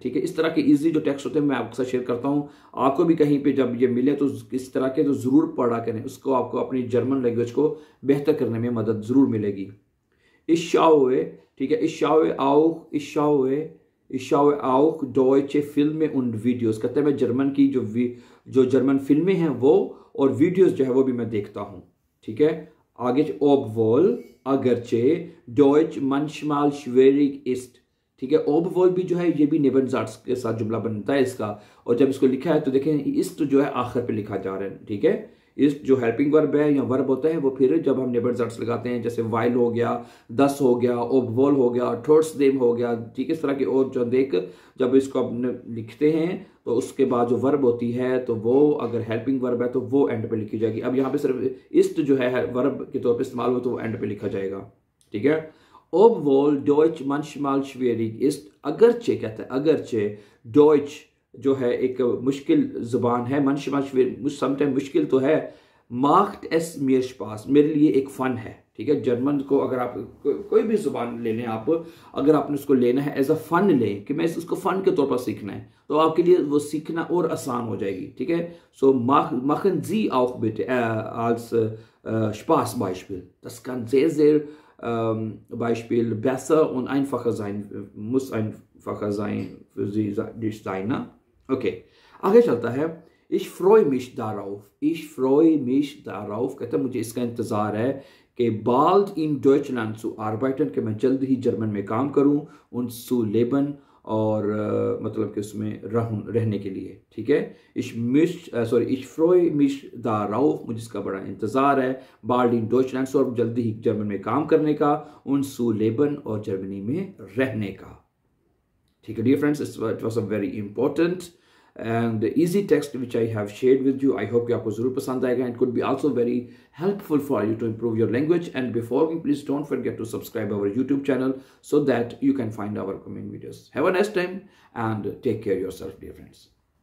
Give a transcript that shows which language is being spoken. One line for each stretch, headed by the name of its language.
Hindi: ठीक है, इस तरह के इजी जो टेक्स्ट होते हैं मैं आपके साथ शेयर करता हूँ। आपको भी कहीं पे जब ये मिले तो इस तरह के तो ज़रूर पढ़ा करें, उसको आपको अपनी जर्मन लैंग्वेज को बेहतर करने में मदद ज़रूर मिलेगी।
German: Ich schaue,
Hindi: ठीक है,
German: ich schaue auch deutsche Filme und Videos,
Hindi: कहते हैं मैं जर्मन की जो जर्मन फिल्में हैं वो और वीडियोस जो है वो भी मैं देखता हूँ। ठीक है, आगे
German: obwohl,
Hindi: अगरचे,
German: Deutsch manchmal schwierig ist,
Hindi: ठीक है। ओबवॉल भी जो है ये भी नेबनजार्ट्स के साथ जुमला बनता है इसका, और जब इसको लिखा है तो देखें इस्ट जो है आखिर पे लिखा जा रहा है, ठीक है। इस जो हेल्पिंग वर्ब है या वर्ब होता है वो फिर जब हम नेबनजार्ट्स लगाते हैं, जैसे वाइल हो गया, दस हो गया, ओबवॉल हो गया, थोट्स देम हो गया, ठीक है, इस तरह की और जो देख जब इसको अपने लिखते हैं तो उसके बाद जो वर्ब होती है तो वो अगर हेल्पिंग वर्ब है तो वो एंड पे लिखी जाएगी। अब यहाँ पे सिर्फ इस्ट जो है वर्ब के तौर पे इस्तेमाल हो तो वो एंड पे लिखा जाएगा, ठीक है।
German: Obwohl Deutsch manchmal schwierig ist,
Hindi: अगरचे कहता है, अगरचे Deutsch जो है एक मुश्किल जुबान है,
German: manchmal schwierig
Hindi: समटाइम मुश्किल तो है,
German: macht es mir Spaß,
Hindi: मेरे लिए एक फन है, ठीक है। जर्मन को अगर आप कोई भी जुबान ले लें, आप अगर आपने उसको लेना है एज अ फन लें कि मैं उसको फन के तौर पर सीखना है, तो आपके लिए वो सीखना और आसान हो जाएगी, ठीक है। सो
German: machen Sie auch bitte als Spaßbeispiel, das kann sehr sehr Beispiel besser und einfacher sein, muss einfacher sein für Sie sein,
Hindi: ना? Okay, आगे चलता है।
German: Ich freue mich darauf,
Hindi: ich freue mich darauf, कहता है मुझे इसका इंतज़ार है कि
German: bald in Deutschland zu arbeiten,
Hindi: कि मैं जल्द ही जर्मन में काम करूं,
German: und zu leben,
Hindi: और मतलब कि उसमें रहने के लिए, ठीक है।
German: ich freue mich darauf,
Hindi: मुझे इसका बड़ा इंतज़ार है,
German: bald in Deutschland,
Hindi: और जल्दी ही जर्मन में काम करने का,
German: und zu leben,
Hindi: और जर्मनी में रहने का, ठीक है।
English: Dear friends, it was a very important and easy text which I have shared with you. I hope
Hindi: कि आपको ज़रूर पसंद आएगा,
English: and could be also very helpful for you to improve your language. And before we, please don't forget to subscribe our YouTube channel so that you can find our coming videos. Have a nice time and take care of yourself, dear friends.